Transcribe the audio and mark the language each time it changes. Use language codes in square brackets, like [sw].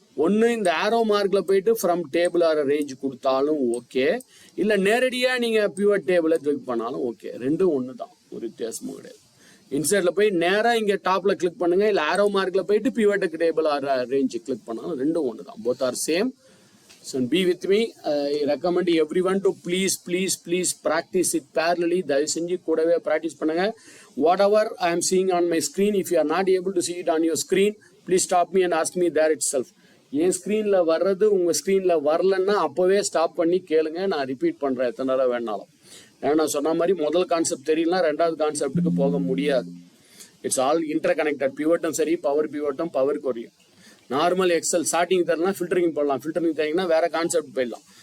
[ta] ஒன்று இந்த ஆரோ மார்க்கில் போயிட்டு ஃப்ரம் டேபிள் ஆர் ரேஞ்ச் கொடுத்தாலும் ஓகே, இல்லை நேரடியாக நீங்கள் பிவட் டேபிளை கிளிக் பண்ணாலும் ஓகே. ரெண்டும் ஒன்று தான், ஒரு வித்தியாசமும் கிடையாது. இன்சர்ட்டில் போய் நேராக இங்கே டாப்பில் கிளிக் பண்ணுங்க, இல்லை ஆரோ மார்க்கில் போயிட்டு பிவட்டுக்கு டேபிள் ஆர் ரேஞ்ச் கிளிக் பண்ணாலும் ரெண்டும் ஒன்று தான். [en] Both are same. So be with me. I recommend everyone to please practice it parallelly. [ta] தயவு செஞ்சு கூடவே ப்ராக்டிஸ் பண்ணுங்க. [en] Whatever I am seeing on my screen, if you are not able to see it on your screen, please stop me and ask me there itself. [ta] என் ஸ்க்ரீனில் வர்றது உங்கள் ஸ்க்ரீனில் வரலன்னா அப்போவே ஸ்டாப் பண்ணி கேளுங்க. நான் ரிப்பீட் பண்ணுறேன் எத்தனை தடவை வேணாலும். ஏன்னா நான் சொன்ன மாதிரி முதல் கான்செப்ட் தெரியலனா ரெண்டாவது கான்செப்ட்டுக்கு போக முடியாது. [en] It's all interconnected. [ta] பிவட்டும் சரி, பவர் பிவட்டும் பவர் குறையும். நார்மல் எக்ஸல் ஸ்டார்டிங் தரலாம், ஃபில்டரிங் பண்ணலாம். ஃபில்டரிங் தரீங்கன்னா வேற கான்செப்ட் போயிடலாம்.